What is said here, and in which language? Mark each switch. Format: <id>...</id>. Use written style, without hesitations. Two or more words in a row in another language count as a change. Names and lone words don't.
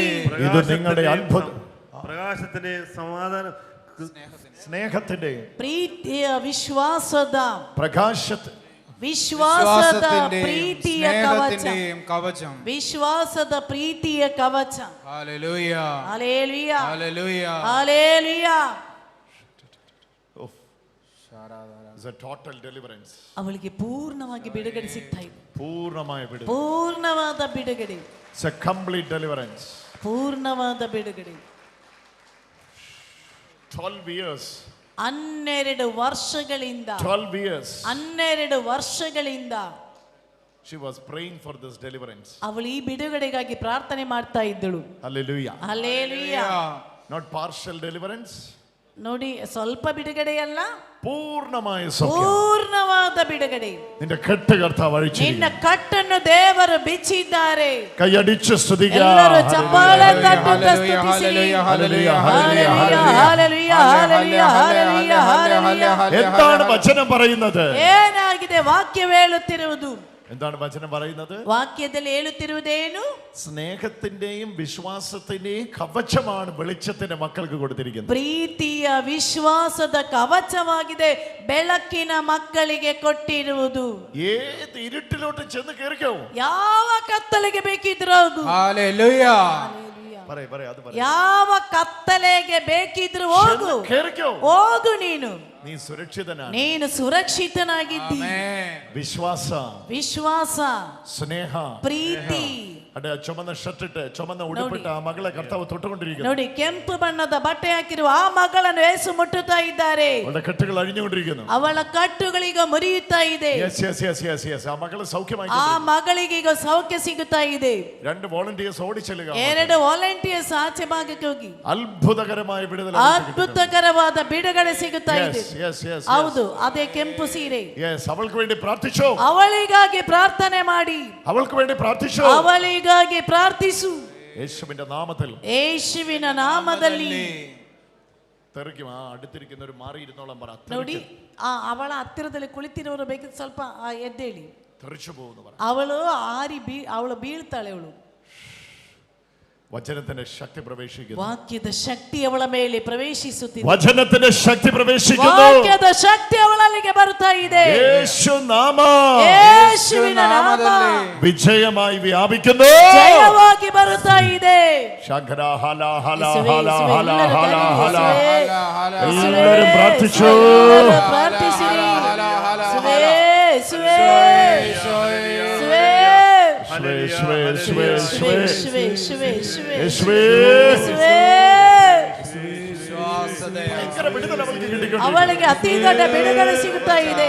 <ml>ഇത് നിങ്ങളുടെ അത്ഭുതം. പ്രകാശത്തിന്റെ സമാധാന സ്നേഹത്തിന്റെ</ml> <kn>ಪ್ರೀತಿಯ ವಿಶ್ವಾಸದ ವಿಶ್ವಾಸದ ಪ್ರೀತಿಯ ಕವಚ.</kn> <ml>കവചം.</ml> <kn>ವಿಶ್ವಾಸದ ಪ್ರೀತಿಯ ಕವಚ.</kn> <ml>ഹല്ലേലൂയ</ml> <kn>ಹಲ್ಲೆಲೂಯ</kn> <ml>ഹല്ലേലൂയ</ml> <kn>ಹಲ್ಲೆಲೂಯ.</kn> <en>It's a total deliverance.</en> <kn>ಅವಳಿಗೆ ಪೂರ್ಣವಾಗಿ ಬಿಡುಗಡೆ ಸಿಗ್ತಾ ಇದೆ.</kn> <ml>പൂർണ്ണമായ വിടുതൽ.</ml> <kn>ಪೂರ್ಣವಾದ ಬಿಡುಗಡೆ.</kn> <en>It's a complete deliverance.</en> <kn>ಪೂರ್ಣವಾದ ಬಿಡುಗಡೆ.</kn> <en>12 years.</en> <kn>12 ವರ್ಷಗಳಿಂದ</kn> <en>12 years.</en> <kn>12 ವರ್ಷಗಳಿಂದ</kn> <en>She was praying for this deliverance.</en> <kn>ಅವಳು ಈ ಬಿಡುಗಡೆಗಾಗಿ ಪ್ರಾರ್ಥನೆ ಮಾಡ್ತಾ ಇದ್ದಳು.</kn> <en>Hallelujah.</en> <kn>ಹಲ್ಲೆಲೂಯಾ.</kn> <en>Not partial deliverance.</en> <kn>ನೋಡಿ, ಸ್ವಲ್ಪ ಬಿಡುಗಡೆಯಲ್ಲ,</kn> <ml>പൂർണ്ണമായ സൗഖ്യം.</ml> <kn>ಪೂರ್ಣವಾದ ಬಿಡುಗಡೆ.</kn> <ml>നിന്റെ കെട്ട് കർത്താവ് അഴിച്ചിരിക്കുന്നു.</ml> <kn>ನಿನ್ನ ಕಟ್ಟನ್ನು ದೇವರು ಬಿಚ್ಚಿದ್ದಾರೆ.</kn> <ml>കൈയടിച്ച് സ്തുതിക്കുക.</ml> <kn>ಎಲ್ಲರೂ ಚಪ್ಪಾಳೆ ತಟ್ಟುತ್ತಾ ಸ್ತುತಿಸಿರಿ.</kn> <ml>ഹല്ലേലൂയ ഹല്ലേലൂയ ഹല്ലേലൂയ ഹല്ലേലൂയ ഹല്ലേലൂയ ഹല്ലേലൂയ. എന്താണ് വചനം പറയുന്നത്?</ml> <kn>ಏನಾಗಿದೆ ವಾಕ್ಯ ಹೇಳುತ್ತಿರುವುದು?</kn> <ml>എന്താണ് വചനം പറയുന്നത്?</ml> <kn>ವಾಕ್ಯದಲ್ಲಿ ಹೇಳುತ್ತಿರುವುದೇನು?</kn> <ml>സ്നേഹത്തിന്റെയും വിശ്വാസത്തിന്റെയും കവചമാണ് വെളിച്ചത്തിന്റെ മക്കൾക്ക് കൊടുത്തിരിക്കുന്നത്.</ml> <kn>ಪ್ರೀತಿಯ ವಿಶ್ವಾಸದ ಕವಚವಾಗಿದೆ ಬೆಳಕಿನ ಮಕ್ಕಳಿಗೆ ಕೊಟ್ಟಿರುವುದು.</kn> <ml>ഏത് ഇരുട്ടിലോട്ട് ചെന്ന് കേറിക്കോ.</ml> <kn>ಯಾವ ಕತ್ತಲೆಗೆ ಬೇಕಿದ್ರು ಹೋಗು.</kn> <ml>ഹല്ലേലൂയ. അത്</ml> <kn>ಯಾವ ಕತ್ತಲೆಗೆ ಬೇಕಿದ್ರು ಹೋಗು.</kn> <ml>കേറിക്കോ.</ml> <kn>ಹೋಗು ನೀನು.</kn> <ml>നീ സുരക്ഷിതനാണ്.</ml> <kn>ನೀನು ಸುರಕ್ಷಿತನಾಗಿದ್ದಿ.</kn> <ml>വിശ്വാസ, സ്നേഹ,</ml> <kn>ಪ್ರೀತಿ.</kn> <ml>അടെ ചുമന്ന ഷർട്ടിട്ട് ചുമന്ന ഉടുപ്പിട്ട് ആ മകളെ കർത്താവ് തൊട്ടുകൊണ്ടിരിക്കുന്നു.</ml> <kn>ನೋಡಿ, ಕೆಂಪು ಬಣ್ಣದ ಬಟ್ಟೆ ಹಾಕಿರುವ ಆ ಮಗಳನ್ನು ಯೇಸು ಮುಟ್ಟುತ್ತಾ ಇದ್ದಾರೆ.</kn> <ml>അവളുടെ കെട്ടുകൾ അഴിഞ്ഞുകൊണ്ടിരിക്കുന്നു.</ml> <kn>ಅವಳ ಕಟ್ಟುಗಳೀಗ ಮುರಿಯುತ್ತಾ ಇದೆ.</kn> <ml>ആ മകള് സൗഖ്യമായി.</ml> <kn>ಆ ಮಗಳಿಗೆ ಈಗ ಸೌಖ್ಯ ಸಿಗುತ್ತಾ ಇದೆ.</kn> <ml>2 വോളണ്ടിയേഴ്സ് ഓടിച്ചെല്ലുക.</ml> <kn>2 ವಾಲಂಟಿಯರ್ಸ್ ಆಚೆ ಭಾಗಕ್ಕೆ ಹೋಗಿ ಅದ್ಭುತಕರമായ ಬಿಡುಗಡೆ, ಅದ್ಭುತಕರವಾದ ಬಿಡುಗಡೆ ಸಿಗುತ್ತಾ ಇದೆ. ಹೌದು, ಅದೇ ಕೆಂಪು ಸೀರೆ.</kn> <ml>അവൾക്ക് വേണ്ടി പ്രാർത്ഥിച്ചു.</ml> <kn>ಅವಳಿಗಾಗಿ ಪ್ರಾರ್ಥನೆ ಮಾಡಿ.</kn> <ml>അവൾക്ക് വേണ്ടി പ്രാർത്ഥിച്ചു.</ml> <kn>ಅವಳಿಗಾಗಿ ಪ್ರಾರ್ಥಿಸು.</kn> <ml>യേശുവിന്റെ നാമത്തിൽ.</ml> <kn>ಯೇಸುವಿನ ನಾಮದಲ್ಲಿ.</kn> <ml>തെറിക്കും. ആ അടുത്തിരിക്കുന്ന ഒരു മാറി ഇരുന്നോളം പറ.</ml> <kn>ನೋಡಿ, ಅವಳ ಹತ್ತಿರದಲ್ಲಿ ಕುಳಿತಿರೋರು ಬೇಕಿದ್ರೆ ಸ್ವಲ್ಪ ಎದ್ದೇಳಿ.</kn> <ml>തെറിച്ചു പോകുന്നു പറ.</ml> <kn>ಅವಳು ಬೀಳ್ತಾಳೆ. ಅವಳು</kn> <ml>വചനത്തിന്റെ ശക്തി പ്രവേശിക്കുന്നു.</ml> <kn>ವಾಕ್ಯದ ಶಕ್ತಿ ಅವಳ ಮೇಲೆ ಪ್ರವೇಶಿಸುತ್ತಿದೆ.</kn> <ml>വചനത്തിന്റെ ശക്തി പ്രവേശിക്കുന്നു.</ml> <kn>ವಾಕ್ಯದ ಶಕ್ತಿ ಅವಳಲ್ಲಿಗೆ ಬರ್ತಾ ಇದೆ.</kn> <ml>യേശു നാമ,</ml> <kn>ಯೇಸುವಿನ ನಾಮ</kn> <ml>വിജയമായി വ്യാപിക്കുന്നു.</ml> <kn>ಜಯವಾಗಿ ಬರುತ್ತಾ ಇದೆ. ശഘര ഹല ഹല ഹല ഹല ഹല ഹല.</kn> <ml>എല്ലാവരും പ്രാർത്ഥിച്ചു.</ml> <kn>ಪ್ರಾರ್ಥಿಸಿರಿ. ಅವಳಿಗೆ ಅತಿ ದೊಡ್ಡ ಬಿಡುಗಡೆ ಸಿಗುತ್ತಾ ಇದೆ.</kn>